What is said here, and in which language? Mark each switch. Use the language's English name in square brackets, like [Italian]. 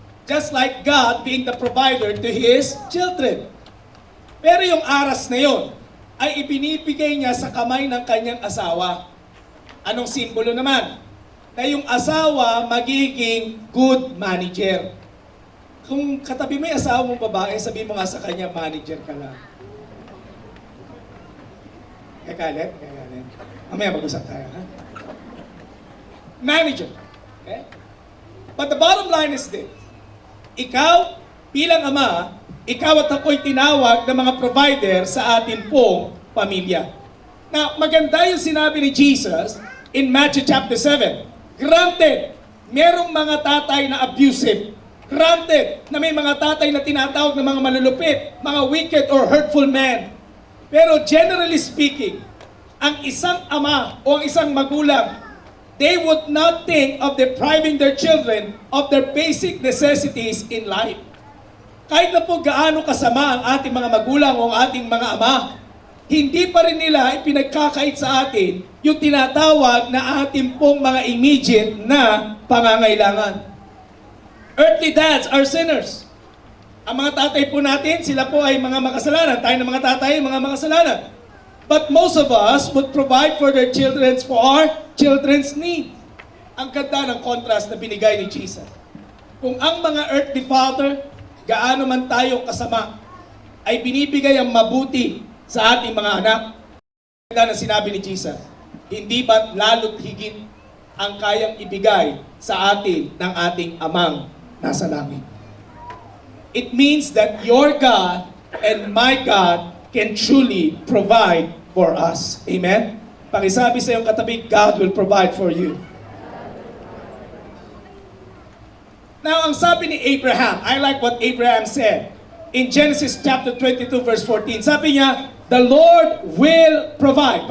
[English] Just like God being the provider to His children. [Filipino] Pero yung aras na yon ay ibinibigay niya sa kamay ng kanyang asawa. Anong simbolo naman? Na yung asawa magiging good manager. Kung katabi mo yung asawa mong babae, sabi mo nga sa kanya, manager ka lang. Kagalit? Kagalit. Mamaya mag-usap tayo, ha? Manager. Okay? [English] But the bottom line is this. [Filipino] Ikaw, bilang ama, ikaw at ako'y tinawag ng mga provider sa atin pong pamilya. Now, maganda yung sinabi ni Jesus in Matthew chapter 7. Granted, merong mga tatay na abusive. Granted, na may mga tatay na tinatawag ng mga malulupit, mga wicked or hurtful men. [English] Pero generally speaking, ang isang ama o ang isang magulang, they would not think of depriving their children of their basic necessities in life. [Filipino] Kahit na po gaano kasama ang ating mga magulang o ang ating mga ama, hindi pa rin nila ipinagkakait sa atin yung tinatawag na ating pong mga immediate na pangangailangan. [English] Earthly dads are sinners. [Filipino] Ang mga tatay po natin, sila po ay mga makasalanan. Tayo ng mga tatay, mga makasalanan. [English] But most of us would provide for their children's need. [Filipino] Ang ganda ng contrast na binigay ni Jesus. Kung ang mga earthly father, gaano man tayo kasama, ay binibigay ang mabuti sa ating mga anak. Ang ganda na sinabi ni Jesus, hindi ba lalo't higit ang kayang ibigay sa atin ng ating amang nasa langit? [English] It means that your God and my God can truly provide for us. Amen? Pakisabi sa iyong katabi, God will provide for you. Now, ang sabi ni Abraham, I like what Abraham said. In Genesis chapter 22 verse 14, sabi niya, the Lord will provide.